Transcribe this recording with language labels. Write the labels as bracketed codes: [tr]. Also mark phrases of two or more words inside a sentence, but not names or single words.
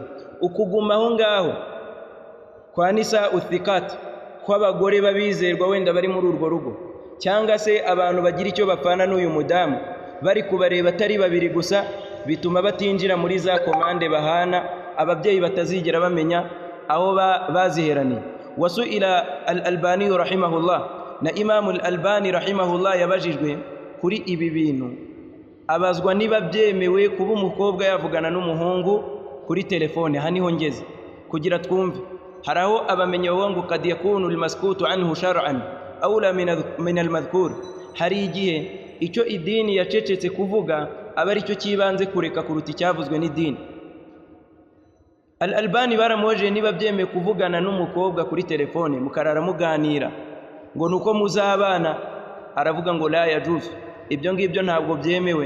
[rw] Ukuguma aho ngaho kwa [ar] نساء ثقات, [rw] kw'abagore babizerwa wenda bari muri urwo rugo, cyangwa se abantu bagira icyo bapfana n'uyu mudamu bari kubareba atari babiri gusa, bituma batinjira muri za komande bahana, ababyeyi batazigera bamenya aho baziheraniye. [ar] وسئل الألباني رحمه الله, [rw] na Imam al-Albani rahimahullah yabajijwe kuri ibi bintu, abazwa niba byemewe kuba umukobwa yavugana n'umuhungu kuri telefone. Aha niho ngeze kugira twumve. Hari aho abamenye ngo [ar] قد يكون المسكوت عنه شرعا أولى من المذكور, [rw] hari igihe icyo idini yacecetse kuvuga aba ari cyo kibanze kureka kuruta icyavuzwe n'idini. Al-Albani baramwoje niba byemeye kuvugana n'umukobwa kuri telefone mukarara muganira ngo nuko muzabana, aravuga ngo [ar] لا يجوز, [rw] ibyo ngibyo ntabwo byemewe.